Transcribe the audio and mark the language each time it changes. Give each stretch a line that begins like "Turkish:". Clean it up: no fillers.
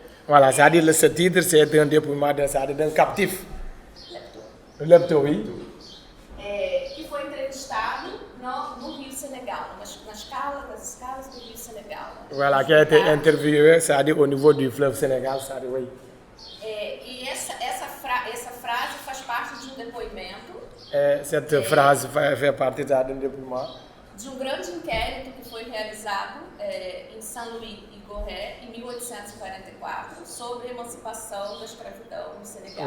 French: Voilà, c'est-à-dire ce titre, c'est un dépouillement d'un captif. Lepto, oui.
Portuguese: Que foi entrevistado no Rio Senegal, das escalas do Rio Senegal.
French: Voilà, qui a été interviewé, c'est-à-dire au niveau du fleuve Sénégal, c'est-à-dire, oui.
Portuguese: E essa frase faz parte de um depoimento.
French: Cette phrase fait partie d'un dépouillement.
Portuguese: De um grande inquérito que foi realizado em Saint-Louis e Gorée em 1844 sobre a emancipação da escravidão no Senegal.